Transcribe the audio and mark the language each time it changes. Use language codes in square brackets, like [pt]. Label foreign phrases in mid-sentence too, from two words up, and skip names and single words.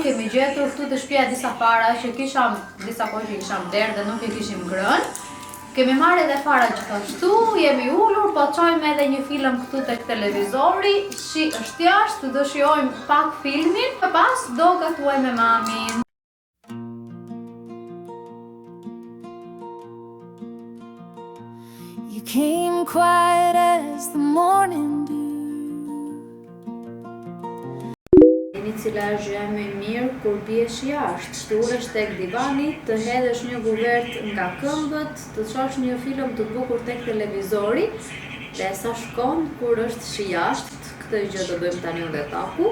[sq] Kemi gjetur këtu të shtëpia disa fara që kisham, disa kohë që kisham derë dhe nuk e kishim ngrënë. Kemi marrë edhe fara gjithashtu, jemi ulur, po çojmë edhe një film këtu tek televizori, shi është jashtë, do shijojmë pak filmin, e pas do gatuajmë me mamin. [en] You came quiet as the morning dew. [sq] Dini cila është gjëja më e mirë kur biesh jashtë, të ulesh tek divani, të hedhësh një guvert nga këmbët, të çosh një film të bukur tek televizori, dhe sa shkon kur është shi jashtë, këtë gjë do bëjmë tani edhe taku.